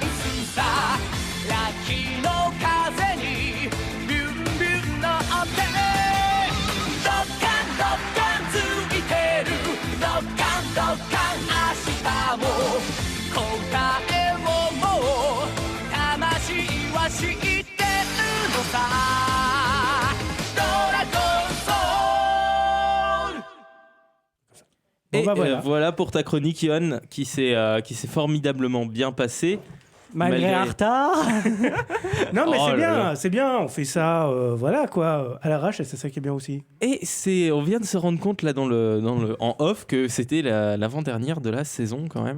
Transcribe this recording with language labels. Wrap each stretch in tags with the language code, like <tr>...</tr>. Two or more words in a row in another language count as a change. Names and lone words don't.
<ja>スさラッキーの風にビュンビュン乗ってドッカンドッカンついてるドッカンドッカン明日も答えをもう魂は知ってるのさドラゴンソウル</ja> <fr>Et Bon, bah, voilà. voilà pour ta chronique, Yohan, qui s'est formidablement bien passée. Malgré un retard. Non, mais Oh c'est là bien, là. c'est bien. On fait ça, voilà quoi, à l'arrache, et c'est ça qui est bien aussi. Et on vient de se rendre compte là en off que c'était l'avant-dernière de la saison quand même.</fr>